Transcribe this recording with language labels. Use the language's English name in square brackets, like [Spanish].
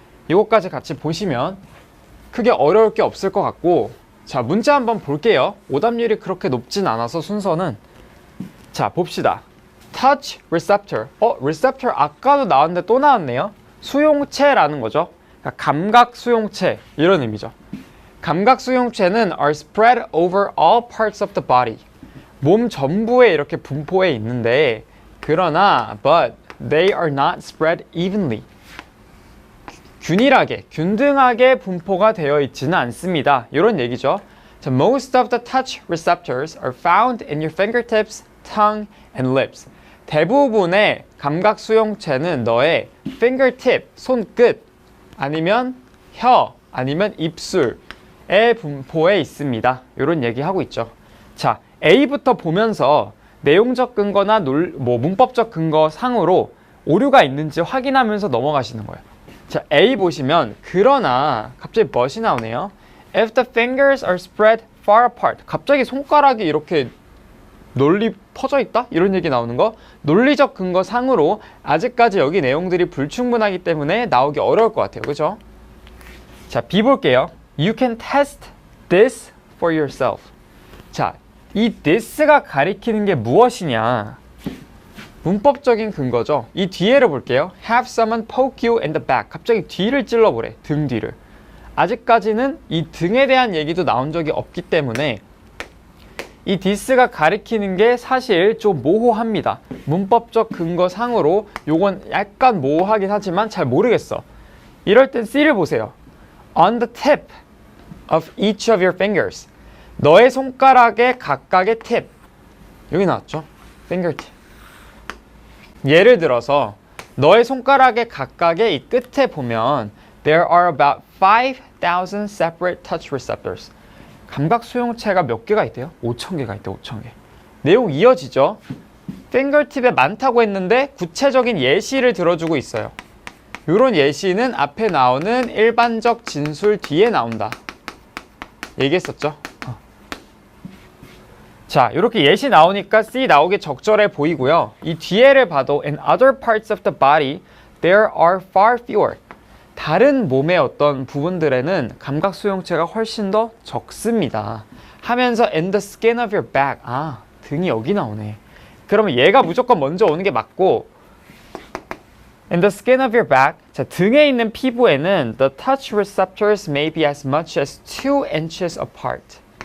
[Korean] 요거까지 같이 보시면 크게 어려울 게 없을 것 같고, 자, 문제 한번 볼게요. 오답률이 그렇게 높진 않아서 순서는, 자, 봅시다. [English] touch receptor. [Korean] receptor 아까도 나왔는데 또 나왔네요. 수용체라는 거죠. 그러니까 감각 수용체 이런 의미죠. 감각 수용체는 [English] are spread over all parts of the body. [Korean] 몸 전부에 이렇게 분포해 있는데, 그러나 [English] but they are not spread evenly. [Korean] 균일하게, 균등하게 분포가 되어 있지는 않습니다. 이런 얘기죠. [English] So most of the touch receptors are found in your fingertips, tongue, and lips. [Korean] 대부분의 감각 수용체는 너의 fingertip, 손끝, 아니면 혀, 아니면 입술의 분포에 있습니다. 이런 얘기하고 있죠. 자, A부터 보면서 내용적 근거나 문법적 근거 상으로 오류가 있는지 확인하면서 넘어가시는 거예요. 자, A 보시면 그러나 갑자기 멋이 나오네요. [English] If the fingers are spread far apart. [Korean] 갑자기 손가락이 이렇게 널리 퍼져 있다? 이런 얘기 나오는 거. 논리적 근거 상으로 아직까지 여기 내용들이 불충분하기 때문에 나오기 어려울 것 같아요. 그죠? 자, B 볼게요. [English] You can test this for yourself. [Korean] 자, 이 this가 가리키는 게 무엇이냐? 문법적인 근거죠. 이 뒤에를 볼게요. [English] Have someone poke you in the back. [Korean] 갑자기 뒤를 찔러보래. 등 뒤를. 아직까지는 이 등에 대한 얘기도 나온 적이 없기 때문에 이 this가 가리키는 게 사실 좀 모호합니다. 문법적 근거 상으로 요건 약간 모호하긴 하지만 잘 모르겠어. 이럴 땐 C를 보세요. [English] On the tip of each of your fingers. [Korean] 너의 손가락의 각각의 tip. 여기 나왔죠? fingertip. 예를 들어서 너의 손가락의 각각의 이 끝에 보면 [English] There are about 5,000 separate touch receptors. [Korean] 감각 수용체가 몇 개가 있대요? 5,000개가 있대, 5,000개. 내용 이어지죠? fingertip에 많다고 했는데 구체적인 예시를 들어주고 있어요. 이런 예시는 앞에 나오는 일반적 진술 뒤에 나온다. 얘기했었죠? 자, 이렇게 예시 나오니까 C 나오기 적절해 보이고요. 이 뒤에를 봐도 [English] In other parts of the body, there are far fewer. [Korean] 다른 몸의 어떤 부분들에는 감각 수용체가 훨씬 더 적습니다. 하면서 [English] In the skin of your back. [Korean] 아, 등이 여기 나오네. 그러면 얘가 무조건 먼저 오는 게 맞고 [English] In the skin of your back. [Korean] 자, 등에 있는 피부에는 [English] The touch receptors may be as much as 2 inches apart.